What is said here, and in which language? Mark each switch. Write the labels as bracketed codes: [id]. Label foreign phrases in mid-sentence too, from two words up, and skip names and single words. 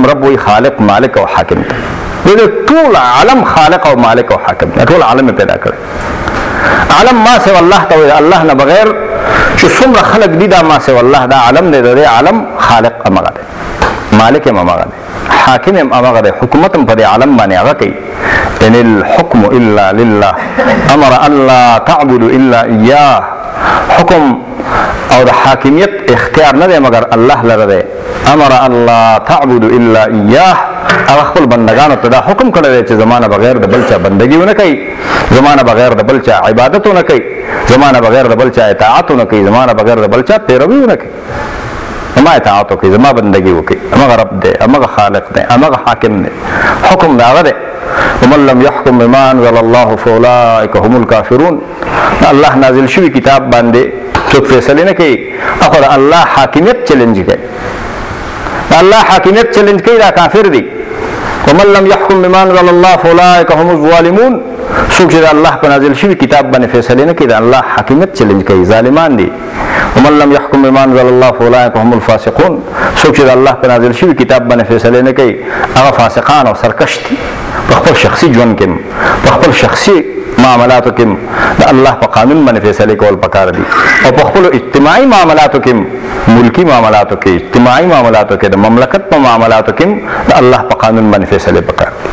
[ps] رب وی خالق مالک او حاکم دی، د ټول عالم خالق او مالک او حاکم دی، ټول عالم پیدا کړی. عالم [ar] ما سوى الله [ps] ته وي، الله نه بغیر چې څومره خلق دي دا [ar] ما سوى الله، [ps] دا عالم دی، د عالم خالق امغه دی، مالک هم امغه دی، حاکم هم امغه دی، حکومت هم په دې عالم باندې هغه کوي. [ar] ان الحكم الا لله امر ان لا تعبدوا الا اياه. [ps] حکم او د حاکمیت اختیار نه دی مگر الله لره دی. [ar] امر ان لا تعبدوا الا اياه، [ps] هغه خپل بندگانو ته دا حکم کړی دی چې زمانه بغیر د بل چا بندګي ونه کوي، زمانه بغیر د بل چا عبادت ونه کوي، زمانه بغیر د بل چا اطاعت ونه کوي، زمانه بغیر د بل چا پیروي ونه کوي. زما اطاعت وکړي، زما بندګي وکړي. هغه رب دی، هغه خالق دی، هغه حاکم دی، حکم دا هغه دی. [ar] ومن لم يحكم بما انزل الله فاولئك هم الكافرون. [ps] الله نازل شوی کتاب باندې څوک فیصله نه کوي، اخو الله حاکمیت چیلنج کوي، الله حاکمیت چیلنج کوي، دا کافر دی. [ar] ومن لم يحكم بما انزل الله فاولئك هم الظالمون. [ps] څوک چې الله په نازل شوی کتاب باندې فیصله نه کوي، دا الله حاکمیت چیلنج کوي، ظالمان دي. [ar] ومن لم يحكم بما انزل الله فاولئك هم الفاسقون. [ps] څوک چې الله په نازل شوی کتاب باندې فیصله نه کوي، هغه فاسقان او سرکش دي. په خپل شخصي ژوند کې، په خپل شخصي معاملاتو کې د الله په قانون باندې فیصله کول پکار دي، او په خپل اجتماعي معاملاتو کې، ملکی معاملاتو کې، اجتماعي معاملاتو کې، د مملکت په معاملاتو کې د الله په قانون باندې فیصله پکار دي.